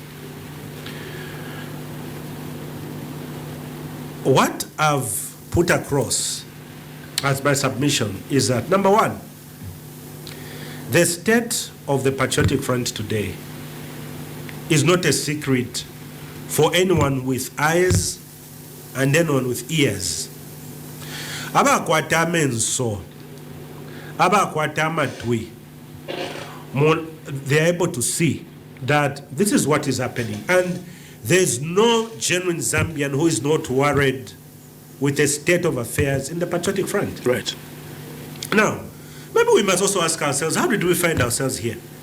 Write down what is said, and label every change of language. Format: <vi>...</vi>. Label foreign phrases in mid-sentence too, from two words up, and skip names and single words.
<en>What I've put across as my submission is that, number one, the state of the Patriotic Front today is not a secret for anyone with eyes and anyone with ears.</en> <bem>Abakwata menso, abakwata matwi,</bem> <en>they're able to see that this is what is happening. And there's no genuine Zambian who is not worried with the state of affairs in the Patriotic Front. Right. Now, maybe we must also ask ourselves, how did we find ourselves here?</en>